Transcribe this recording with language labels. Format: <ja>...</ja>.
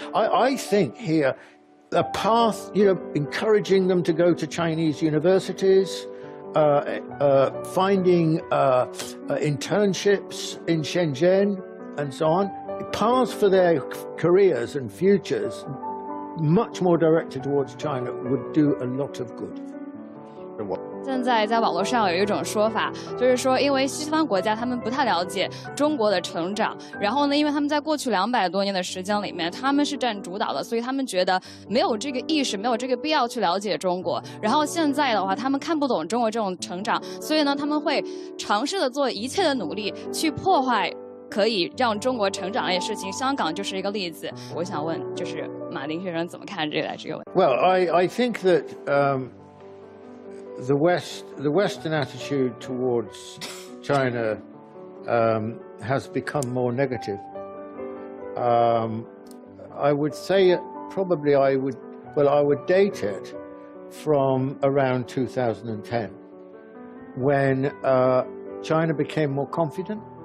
<en>I think here, a path, you know, encouraging them to go to Chinese universities, finding internships in Shenzhen and so on, paths for their careers and futures, much more directed towards China, would do a lot of good.</en> <zh>现在在网络上有一种说法，就是说，因为西方国家他们不太了解中国的成长，然后呢，因为他们在过去200多年的时间里面，他们是占主导的，所以他们觉得没有这个意识，没有这个必要去了解中国。然后现在的话，他们看不懂中国这种成长，所以呢，他们会尝试的做一切的努力去破坏可以让中国成长的事情。香港就是一个例子。我想问，就是马丁先生怎么看这个问题</zh> <en>？Well, I think that the Western attitude towards China has become more negative. I would say probably I would date it from around 2010, when China became more confident.</en>